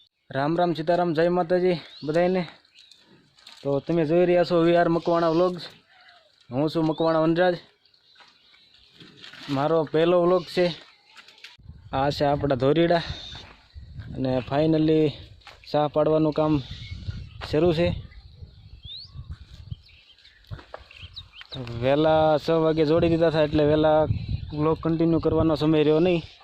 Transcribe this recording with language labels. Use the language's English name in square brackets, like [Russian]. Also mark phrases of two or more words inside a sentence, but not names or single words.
[Gujarati] રામ રામ સીતારામ જય માતાજી બધાઈને। તો તમે જોઈ રહ્યા છો વીઆર મકવાણા વ્લૉગ્સ। હું છું મકવાણા વનરાજ। મારો પહેલો વ્લૉગ છે। આ છે આપડા ધોરીડા અને ફાઇનલી શાહ પાડવાનું કામ શરૂ છે। વહેલા 6 વાગે જોડી દીધા થા એટલે વહેલા વ્લૉગ કન્ટિન્યૂ કરવાનો સમય રહ્યો નહીં।